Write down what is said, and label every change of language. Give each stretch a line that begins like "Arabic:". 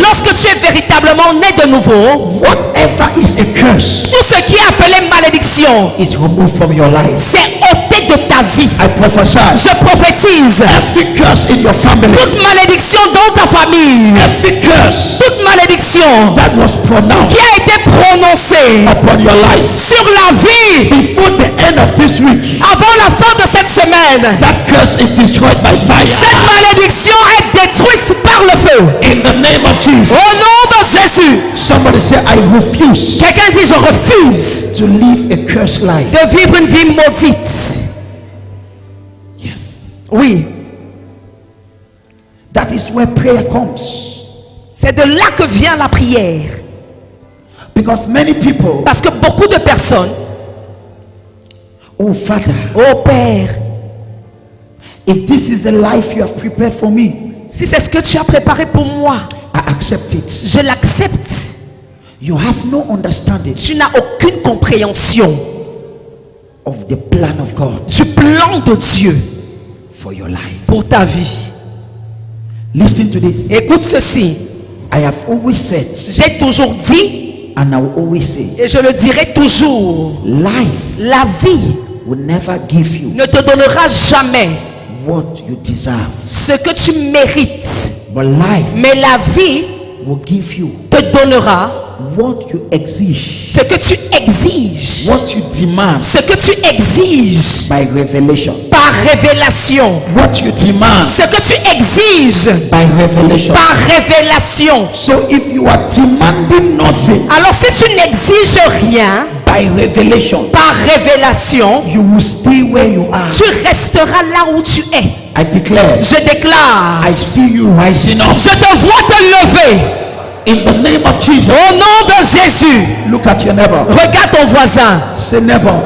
French: lorsque tu es véritablement né de nouveau,
English: whatever is a curse
French: tout ce qui est appelé malédiction,
English: is removed from your life.
French: c'est ôté de ta vie.
English: I prophesy.
French: Je prophétise.
English: Every curse in your family,
French: Toute malédiction dans ta famille,
English: every curse
French: toute malédiction
English: that was pronounced
French: qui a été prononcée
English: upon your life
French: sur la vie
English: before the end of this week,
French: avant la fin de cette semaine,
English: that curse is destroyed by
French: cette
English: fire.
French: malédiction est détruite par le feu.
English: In the name of Jesus.
French: Au nom de Jésus.
English: Somebody say, I refuse
French: Quelqu'un dit, je refuse
English: to live a cursed life.
French: de vivre une vie maudite.
English: Yes.
French: Oui,
English: That is where prayer comes.
French: c'est de là que vient la prière.
English: Because many people,
French: Parce que beaucoup de personnes,
English: oh Father,
French: oh Père,
English: if this is the life you have prepared for me,
French: si c'est ce que tu as préparé pour moi,
English: I accept it.
French: je l'accepte.
English: You have no understanding
French: Tu n'as aucune compréhension
English: of the plan of God
French: du plan de Dieu
English: for your life.
French: pour ta vie.
English: Listen to this.
French: Écoute ceci.
English: I have always said,
French: J'ai toujours dit,
English: and I will always say,
French: et je le dirai toujours,
English: life
French: la vie
English: will never give you
French: ne te donnera jamais
English: what you deserve.
French: ce que tu mérites.
English: But life
French: Mais la vie
English: will give you
French: te donnera
English: what you
French: exige, ce que tu exiges.
English: what you demand
French: Ce que tu exiges
English: by revelation.
French: par révélation.
English: What you demand
French: Ce que tu exiges
English: by revelation.
French: par révélation.
English: So if you are demanding nothing
French: Alors si tu n'exiges rien
English: by revelation,
French: par révélation,
English: you will stay where you are.
French: tu resteras là où tu es.
English: I declare,
French: Je déclare,
English: I see you rising up
French: je te vois te lever
English: in the name of Jesus.
French: au nom de Jésus.
English: Look at your neighbor.
French: Regarde ton voisin,
English: Say, neighbor,